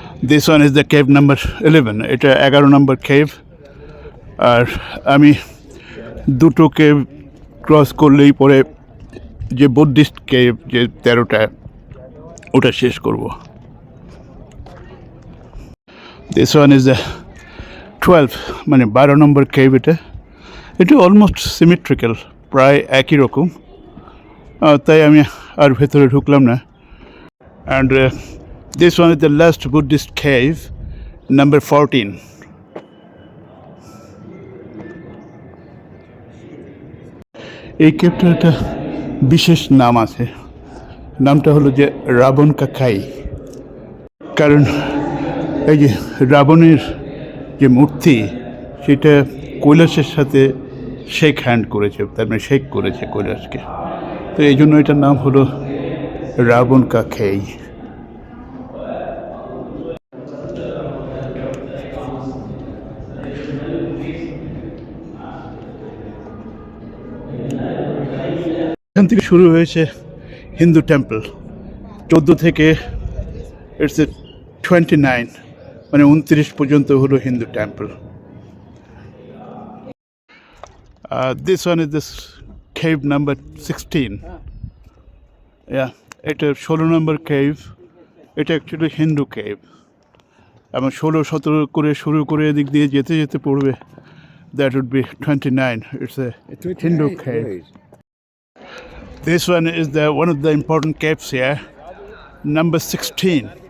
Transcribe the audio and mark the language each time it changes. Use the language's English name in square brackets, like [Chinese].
[English] This one is the cave number 11. [Bangla] এটা 11 নম্বর cave. আর আমি দুটো কেভ ক্রস করলেই পরে যে বুদ্ধিস্ট কেভ যে 13টা, ওটা শেষ করব। [English] This one is the 12, [Bangla] মানে 12 নম্বর কেভ। এটা অলমোস্ট সিমেট্রিক্যাল, প্রায় একই রকম, তাই আমি আর ভেতরে ঢুকলাম না। [English] And this one is the last Buddhist cave, number 14। [Bangla] এই কেভটার একটা বিশেষ নাম আছে, নামটা হলো যে রাবণ কা খাই। কারণ এই যে রাবণের যে মূর্তি, সেটা কৈলাসের সাথে শেক হ্যান্ড করেছে, তার মানে শেক করেছে কৈলাসকে, তো এই জন্য এটার নাম হলো রাবণ কা খেই। এখান থেকে শুরু হয়েছে হিন্দু টেম্পল। 14 থেকে ইটস 29, মানে 29 পর্যন্ত হলো Hindu temple. [English] This one is this cave number 16. [Bangla] Yeah, এটা 16 নম্বর কেভ। এটা অ্যাকচুয়ালি হিন্দু কেভ, এবং 16-17 করে শুরু করে এদিক দিয়ে যেতে যেতে পড়বে, [English] That would be 29. It's a Hindu cave. This one is one of the important caves here, number 16.